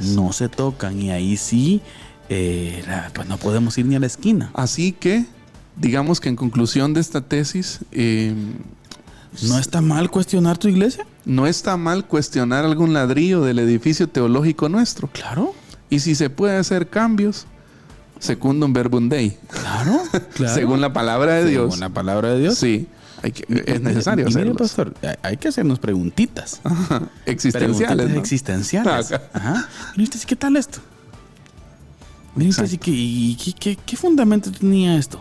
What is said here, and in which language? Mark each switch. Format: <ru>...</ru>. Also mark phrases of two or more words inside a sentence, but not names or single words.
<es>No se tocan, y ahí sí, pues no podemos ir ni a la esquina. Así que, digamos que en conclusión de esta tesis, ¿no está mal cuestionar tu iglesia? no está mal cuestionar algún ladrillo del edificio teológico nuestro. Claro. Y si se puede hacer cambios,</es> <la>secundum verbum Dei.</la> <es>Claro. Según la palabra de Dios. Según la palabra de Dios. Sí. Es necesario mire, hacerlo. pastor, hay que hacernos preguntitas. Existenciales, Preguntitas ¿no? existenciales. Ajá. Mire usted, ¿qué tal esto? Mire usted, ¿qué fundamento tenía esto?</es>